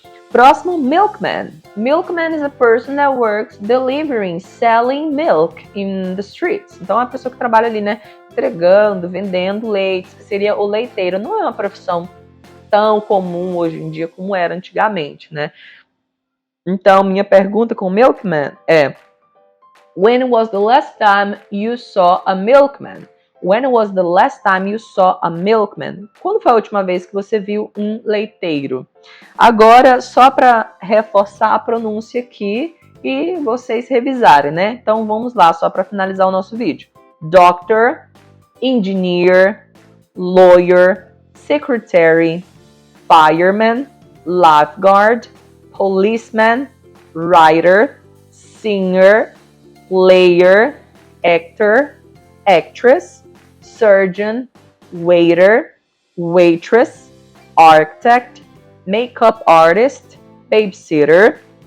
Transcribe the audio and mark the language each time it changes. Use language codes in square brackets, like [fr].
[pt] Próximo, milkman. [en] Milkman is a person that works delivering, selling milk in the streets. [pt] Então é uma pessoa que trabalha ali, né? Entregando, vendendo leite, que seria o leiteiro. Não é uma profissão tão comum hoje em dia como era antigamente, né? Então, minha pergunta com o milkman é, [en] when was the last time you saw a milkman? When was the last time you saw a milkman? [pt] Quando foi a última vez que você viu um leiteiro? Agora, só para reforçar a pronúncia aqui e vocês revisarem, né? Então, vamos lá, só para finalizar o nosso vídeo. [en] Doctor, engineer, lawyer, secretary, fireman, lifeguard, policeman, writer, singer, player, actor, actress, surgeon, waiter, waitress, architect, makeup artist, babysitter,